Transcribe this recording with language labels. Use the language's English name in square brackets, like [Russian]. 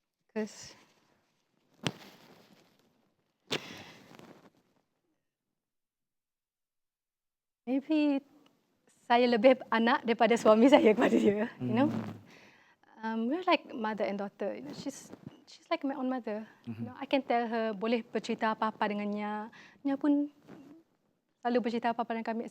[English] Because maybe [Malay] saya lebih anak daripada suami saya kepada dia, [English] you know. We're like mother and daughter. You know, she's like my own mother. You know, I can tell her, [Malay] boleh bercerita apa-apa dengannya. Nya pun selalu bercerita apa-apa dengan kami.